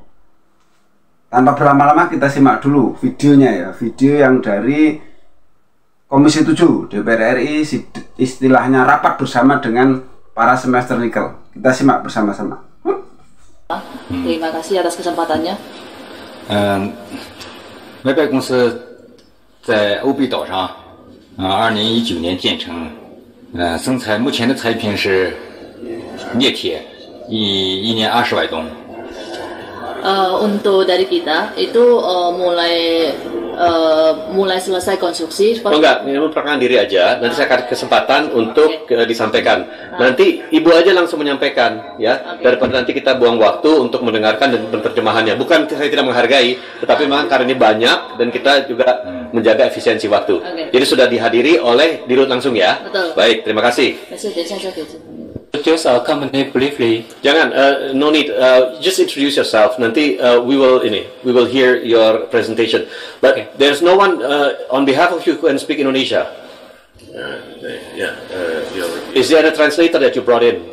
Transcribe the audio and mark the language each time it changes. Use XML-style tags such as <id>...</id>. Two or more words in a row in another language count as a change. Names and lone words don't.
<id>Tanpa berlama-lama kita simak dulu videonya ya, video yang dari Komisi 7 DPR RI, istilahnya rapat bersama dengan para semester nikel. Kita simak bersama-sama. Terima kasih atas kesempatannya.</id> <zh>麦拜公司在欧比岛上，2019年建成。生产目前的产品是镍铁，一年20万吨。</zh> <id>Untuk dari kita itu mulai selesai konstruksi. Enggak, ini memperkenalkan diri aja. Nanti saya kasih kesempatan untuk disampaikan. Nanti ibu aja langsung menyampaikan, ya. Daripada nanti kita buang waktu untuk mendengarkan dan penerjemahannya. Bukan saya tidak menghargai, tetapi memang karena ini banyak dan kita juga menjaga efisiensi waktu. Jadi sudah dihadiri oleh Dirut langsung ya. Betul. Baik, terima kasih.</id> <en>Introduce our company briefly. Jangan, no need. Just introduce yourself. Nanti we will hear your presentation. But there's no one on behalf of you who can speak Indonesia. Is there a translator that you brought in?</en>